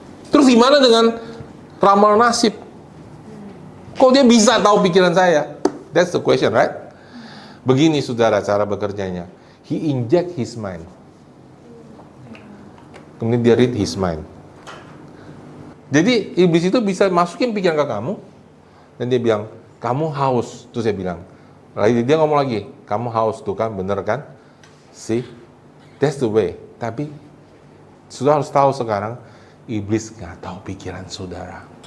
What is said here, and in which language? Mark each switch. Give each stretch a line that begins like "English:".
Indonesian: Terus gimana dengan ramal nasib? Kok dia bisa tahu pikiran saya?
English: That's the question, right?
Indonesian: Begini, saudara, cara bekerjanya.
English: He inject his mind.
Indonesian: Kemudian dia
English: read his mind.
Indonesian: Jadi iblis itu bisa masukin pikiran ke kamu, dan dia bilang, kamu haus. Terus saya bilang, lagi dia ngomong lagi, kamu haus tuh kan, bener kan?
English: See, that's the way.
Indonesian: Tapi sudah harus tahu sekarang, iblis nggak tahu pikiran saudara.